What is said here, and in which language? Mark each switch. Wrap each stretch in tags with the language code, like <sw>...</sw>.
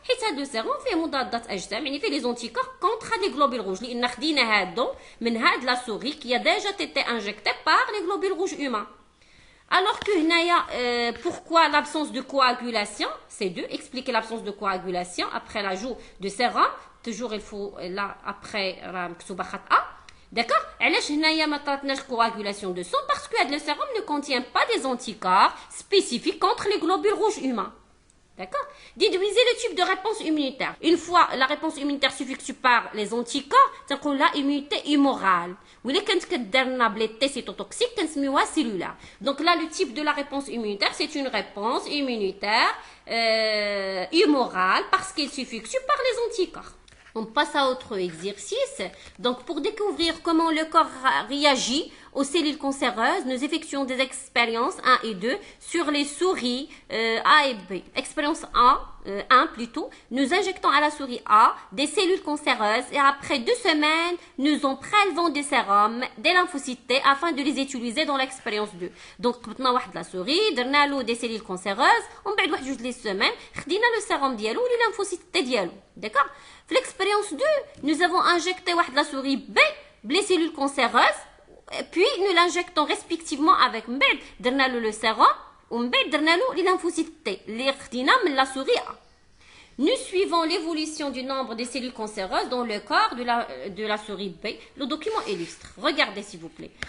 <ar>حيت هذا السيروم فيه مضادات اجسام يعني فيه</ar> <fr>les anticorps contre les globules rouges</fr> <ar>لان خدينا هادو من هاد</ar> <fr>la souris qui a déjà été injectée par les globules rouges humains. Alors que pourquoi l'absence de coagulation? C'est 2. Expliquer l'absence de coagulation après l'ajout de sérum. Toujours il faut là après</fr> <ar>مكتوبة خطأ.</ar> <fr>D'accord?</fr> <ar>علاش هنايا ما طراتناش coagulation de sang?</ar> <fr>Parce que le sérum ne contient pas des anticorps spécifiques contre les globules rouges humains. D'accord? Déduisez le type de réponse immunitaire. Une fois la réponse immunitaire suffixée par les anticorps,</fr> <ar>تنقول</ar> <fr>لا immunité hummorale.</fr> <ar>وإلا كانت كدارنا بلي تي سيتوتوكسيك كنسميوها cellulaire.</ar> <fr>Donc là le type de la réponse immunitaire c'est une réponse immunitaire hummorale parce qu'elle suffixe par les anticorps. On passe à autre exercice. Donc pour découvrir comment le corps réagit aux cellules cancéreuses, nous effectuons des expériences 1 et 2 sur les souris A et B. Expérience 1 plutôt, nous injectons à la souris A des cellules cancéreuses et après 2 semaines, nous en prélevons des sérums, des lymphocytes T afin de les utiliser dans l'expérience 2.</fr> <ar>Donc, قبطنا واحد la souris, درنا له</ar> <fr>des cellules cancéreuses,</fr> <ar>ومن بعد واحد جوج لي سيمين خدينا le sérum ديالو ولي lymphocytes T ديالو.</ar> <fr>D'accord? في l'expérience 2, nous avons injecté واحد la souris B, les cellules cancéreuses, puis nous l'injectons respectivement avec</fr> <ar>من بعد درنا له</ar> <fr>le sérum</fr> <ar>ومن بعد درنا له</ar> <fr>les lymphocytes T</fr> <ar>اللي خدينا من</ar> <fr>la souris A. Nous suivons l'évolution du nombre de cellules cancéreuses dans le corps de la souris B. Le document illustre. Regardez s'il vous plaît.</fr>